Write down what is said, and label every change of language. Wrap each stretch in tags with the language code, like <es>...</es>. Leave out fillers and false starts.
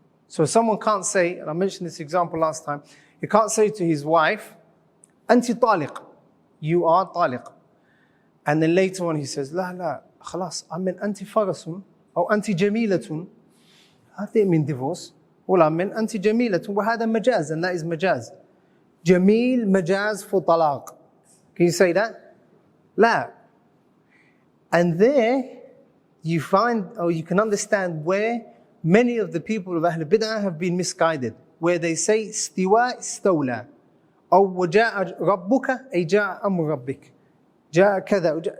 <en>So someone can't say, and I mentioned this example last time, he can't say to his wife, Anti taliq, you are taliq. And then later on he says,</en> <ar>لا لا خلاص</ar> <en>I meant</en> <ar>أنت فرس أو أنت جميلة.</ar> <en>I didn't mean divorce. All I meant</en> <ar>أنت جميلة وهذا مجاز,</ar> <en>and that is مجاز.</en> <ar>جميل مجاز for طلاق.</ar> <en>Can you say that? لا. And there you find, or you can understand where many of the people of Ahl Bid'ah have been misguided, where they say</en> <ar>استواء استولى أو وجاء ربك أي جاء أمر ربك جاء كذا.</ar>